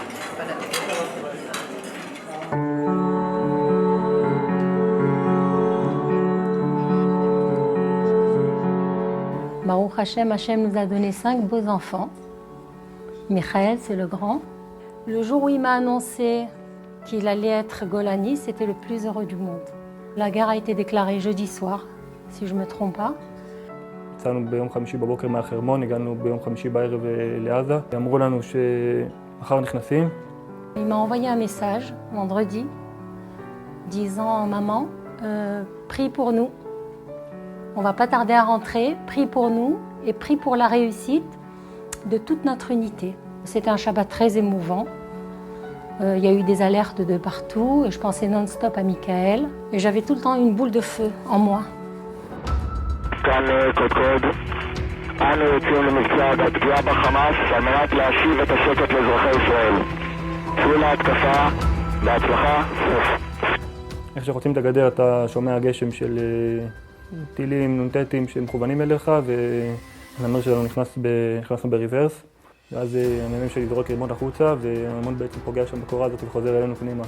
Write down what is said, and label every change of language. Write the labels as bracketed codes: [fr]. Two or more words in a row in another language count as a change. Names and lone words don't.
[he] ברוך השם, [fr] Hashem nous a donné 5 beaux enfants. Michael, c'est le grand. Le jour où il m'a annoncé qu'il allait être Golani, c'était le plus heureux du monde. La guerre a été déclarée jeudi soir, si je ne me trompe pas. [he] יצאנו ביום חמישי בבוקר מהחרמון, הגענו ביום חמישי בערב לעזה. אמרו לנו מחר נכנסים. [fr] Il m'a envoyé un message vendredi disant maman, prie pour nous. On va pas tarder à rentrer, prie pour nous et prie pour la réussite de toute notre unité. C'était un Shabbat très émouvant. Il y a eu des alertes de partout et je pensais non-stop à Michael. Et j'avais tout le temps une boule de feu en moi. [he] כאן קודקוד, אנו יוצאים למבצע הפגיעה בחמאס על מנת להשיב את השקט לאזרחי ישראל. צאו להתקפה, בהצלחה. איך שחוצים את הגדר אתה שומע גשם של טילים, נ"טים שמכוונים אליך, והנמר שלנו נכנסנו בריברס, ואז המ"מ שלי זורק רימון החוצה, והרימון בעצם פוגע שם בקורה הזאת וחוזר אלינו פנימה.